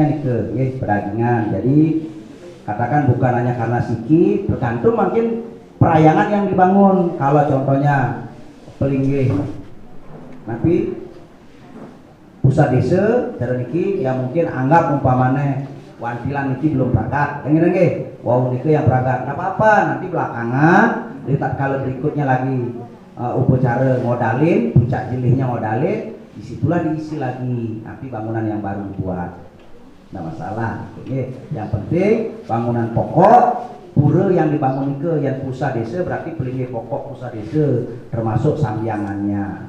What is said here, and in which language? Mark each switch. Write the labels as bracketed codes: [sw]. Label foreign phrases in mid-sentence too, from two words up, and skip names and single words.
[id] nih ya pedagingan jadi katakan bukan hanya karena siki tergantung mungkin perayangan yang dibangun kalau contohnya pelinggih tapi pusat desa [ban] cara niki [id] yang mungkin anggap umpamanya wantilan niki belum prakat dengar nggih wow niki yang prakat nggak apa-apa nanti belakangan di tatkala berikutnya lagi upacara modalin puncak jilihnya modalin disitulah diisi lagi nanti bangunan yang baru dibuat Nggak masalah. Oke. Yang penting bangunan pokok pura yang dibangun ke yang pusat desa berarti pelinggi pokok pusat desa termasuk sambiangannya.